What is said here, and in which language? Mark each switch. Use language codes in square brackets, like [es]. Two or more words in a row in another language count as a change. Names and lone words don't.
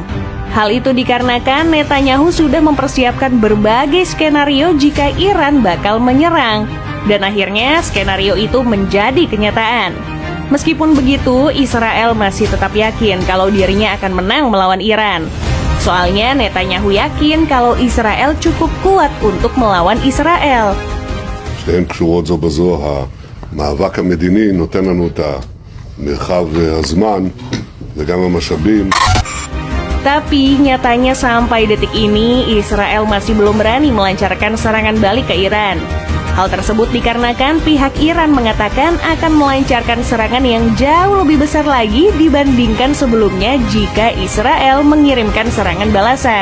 [id] Hal itu dikarenakan Netanyahu sudah mempersiapkan berbagai skenario jika Iran bakal menyerang. Dan akhirnya skenario itu menjadi kenyataan. Meskipun begitu, Israel masih tetap yakin kalau dirinya akan menang melawan Iran. Soalnya Netanyahu yakin kalau Israel cukup kuat untuk melawan Israel. [he] שתיהן קשורות זו בזו, המאבק המדיני נותן לנו את המרחב הזמן וגם המשאבים. [id] Tapi nyatanya sampai detik ini Israel masih belum berani melancarkan serangan balik ke Iran. Hal tersebut dikarenakan pihak Iran mengatakan akan melancarkan serangan yang jauh lebih besar lagi dibandingkan sebelumnya jika Israel mengirimkan serangan balasan.